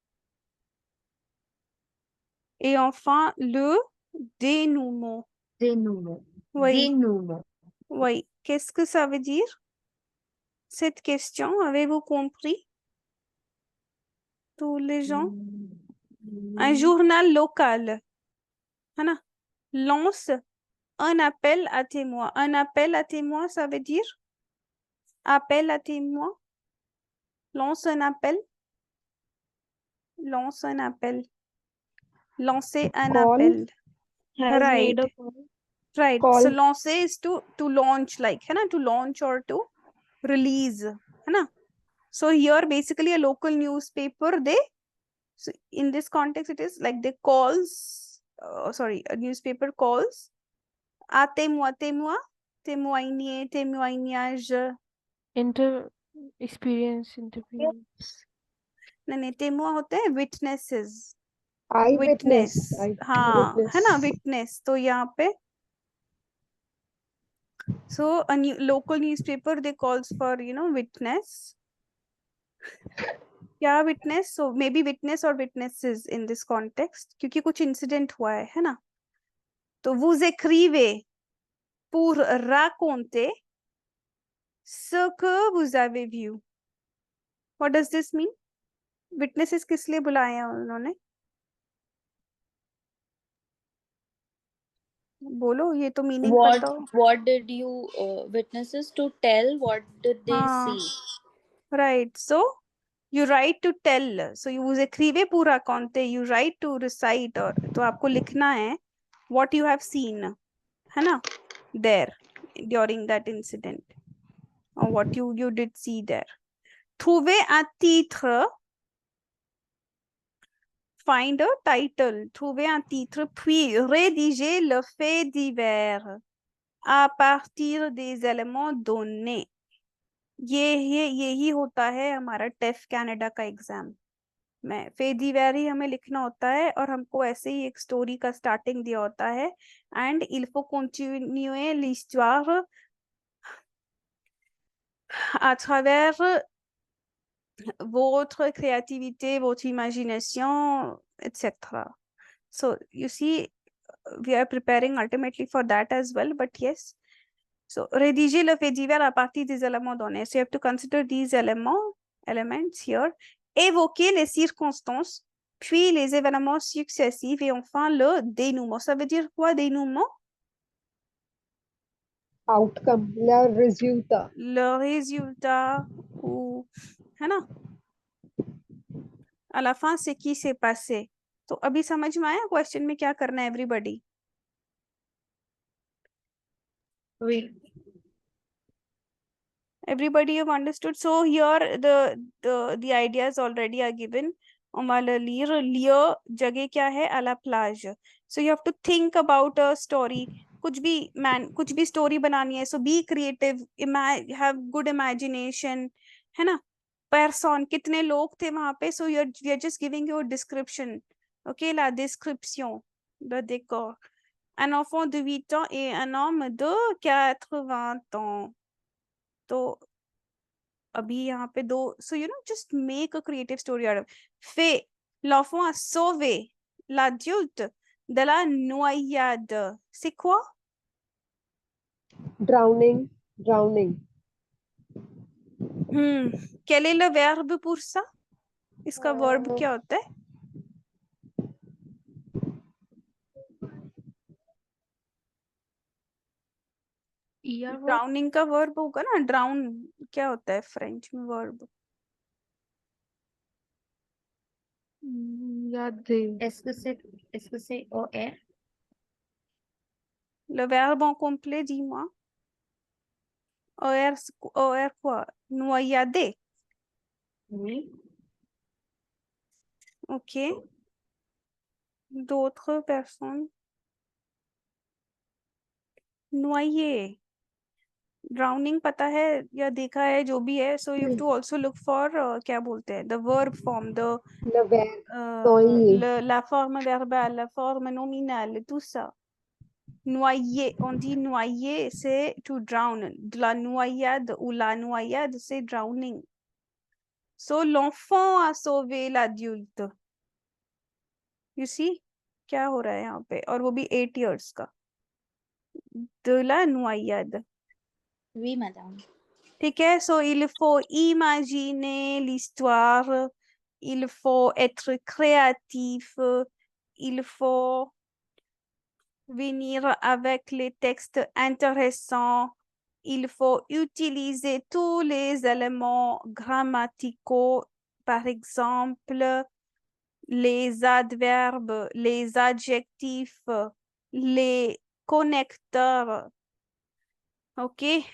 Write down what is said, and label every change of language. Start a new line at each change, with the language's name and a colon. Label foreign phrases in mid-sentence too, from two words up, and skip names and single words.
French: Et enfin, le dénouement. Dénouement. Oui. Dénouement. Oui. Qu'est-ce que ça veut dire? Cette question, avez-vous compris? Tous les gens? Un journal local,
Hindi: है ना?
French: Lance un appel à témoins. Un appel à témoins, ça veut dire? Appel à témoins. Lance un appel. Lance un appel. Lancer un
English: Call.
French: appel.
English: Has Right. made a call. Right. Call. So lancer is to launch, like,
Hindi: है ना?
English: To launch or to release,
Hindi: है ना?
English: So here basically a local newspaper, so in this context it is like they calls, a newspaper calls
French: à témoin, témoigner, témoignage.
English: Experience interview.
Hindi: नहीं, témoin होते हैं witnesses.
English: Eyewitness.
Hindi: हाँ, है ना,
English: witness.
Hindi: तो यहाँ पे
English: so a local newspaper they calls for witness. क्या witness? So maybe witness or witnesses in this context
Hindi: क्योंकि कुछ incident हुआ है ना?
French: तो vous écrivez pour raconter ce que vous avez vu.
English: What does this mean?
Hindi: Witnesses किस लिए बुलाए हैं उन्होंने? बोलो, ये तो मीनिंग पता हो.
English: What did you witnesses to tell? What did they see? Right. So you write to tell. So you
French: écrivez pour raconter.
English: You write to recite.
Hindi: और तो आपको लिखना है
English: what you have seen,
Hindi: है ना?
English: There during that incident, or what you did see there.
French: Trouver un titre.
English: Find a title.
French: Trouver un titre, puis rédiger le fait divers à partir des éléments donnés.
Hindi: यही होता है हमारा टेफ कनाडा का एग्जाम में.
French: fait divers
Hindi: ही हमें लिखना होता है और हमको ऐसे ही एक स्टोरी का स्टार्टिंग दिया होता है एंड
French: il faut continuer l'histoire à travers votre créativité, votre imagination, etc.
English: So you see, we are preparing ultimately for that as well, but yes.
French: So rédiger le fait divers à partir des éléments donnés.
English: So you have to consider these elements here.
French: Évoquer les circonstances, puis les événements successifs et enfin le dénouement. Ça veut dire quoi, dénouement? Outcome, le résultat. Le résultat ou,
Hindi: है ना?
French: À la fin, c'est qui s'est passé.
Hindi: तो अभी समझ में आया क्वेश्चन में क्या करना है everybody?
French: Oui.
English: Everybody have understood. So here the ideas already are given.
French: On va le lire. Lire
Hindi: जगह क्या है?
French: À la plage.
English: So you have to think about a story.
Hindi: कुछ भी story बनानी है.
English: So be creative. Have good imagination.
Hindi: है ना? person, कितने लोग थे वहां पे,
English: so we are just giving you a description.
French: Ok, la description, le décor. Un enfant de 8 ans et un homme de 80 ans.
Hindi: तो अभी यहाँ पे दो,
English: so you know, just make a creative story out of.
French: Fait, l'enfant a sauvé l'adulte de la noyade. C'est quoi?
English: Drowning, drowning.
French: Quel est le verbe pour ça?
Hindi: इसका verb क्या होता है? ड्राउनिंग का वर्ब होगा ना, ड्राउन क्या होता है फ्रेंच में वर्ब?
French: Est-ce que c'est OR? Le verbe en complet, dis-moi. OR quoi? Noyader. Oui. Ok. D'autres personnes? Noyer.
Hindi: ड्राउनिंग पता है या देखा है, जो भी है,
English: so you have to also look for
Hindi: क्या बोलते हैं,
English: the verb form, the
French: Le verbe noyer. la forme verbale, la forme nominale, tout ça. Noyer, on dit noyer, c'est
English: to drown.
French: De la noyade ou la noyade, c'est drowning. So l'enfant a sauvé l'adulte.
English: You see,
Hindi: क्या हो रहा है यहाँ पे, और वो भी 8 years का.
French: De la noyade. Oui, madame.
Hindi: ठीक है,
French: so il faut imaginer l'histoire, il faut être créatif, il faut venir avec les textes intéressants, il faut utiliser tous les éléments grammaticaux, par exemple les adverbes, les adjectifs, les connecteurs, ok,